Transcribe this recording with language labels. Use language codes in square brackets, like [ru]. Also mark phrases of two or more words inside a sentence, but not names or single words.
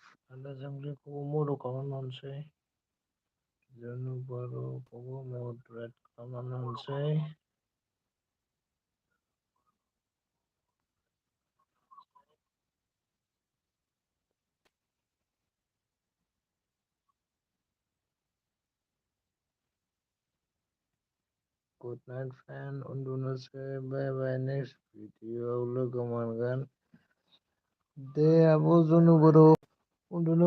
[brx] Ada Zangliखौबो मदद खालामनानैसै Janu Baruखौबो moderate खालामनानै होनोसै Good [en] night friend, उन्दुनोसै, bye bye, next video लोगो [brx] मोनगोन दे आब' जुनु बर' उन्दुनो